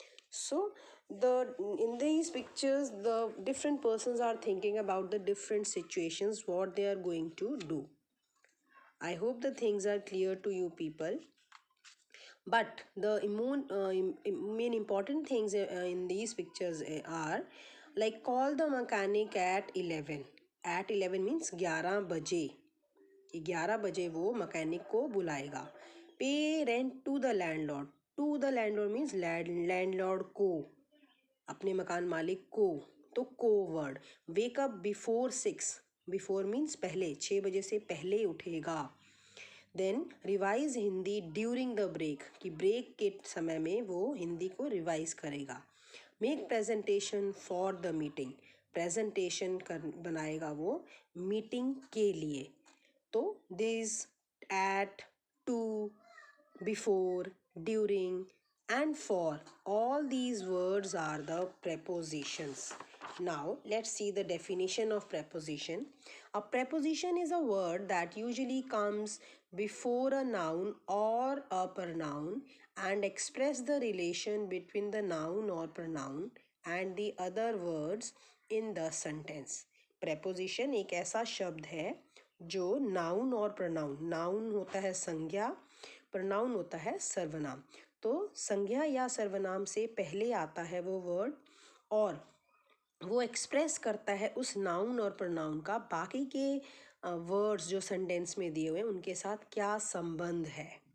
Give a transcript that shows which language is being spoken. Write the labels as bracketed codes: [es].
[en] So in these pictures the different persons are thinking about the different situations what they are going to do. I hope the things are clear to you people. But the main important things in these pictures are like call the mechanic at 11. At 11 means [hi] 11 बजे. 11 बजे वो mechanic को बुलाएगा. [en] Pay rent to the landlord. To the landlord means [hi] landlord को, अपने मकान मालिक को. तो को word. [en] Wake up before 6. Before means [hi] पहले, 6 बजे से पहले उठेगा. [en] then revise Hindi during the break, [hi] कि ब्रेक के समय में वो हिंदी को रिवाइज करेगा. [en] Make presentation for the meeting. [hi] Presentation बनाएगा वो मीटिंग के लिए. [en] तो this, at, to, before, during and for, all these words are the prepositions. Now let's see the definition of preposition. A preposition is a word that usually comes before a noun or a pronoun and express the relation between the noun or pronoun and the other words in the sentence. [hi] Preposition एक ऐसा शब्द है जो noun और pronoun, noun होता है संज्ञा, pronoun होता है सर्वनाम. तो संज्ञा या सर्वनाम से पहले आता है वो वर्ड और वो एक्सप्रेस करता है उस नाउन और प्रोनाउन का बाकी के वर्ड्स जो सेंटेंस में दिए हुए हैं उनके साथ क्या संबंध है.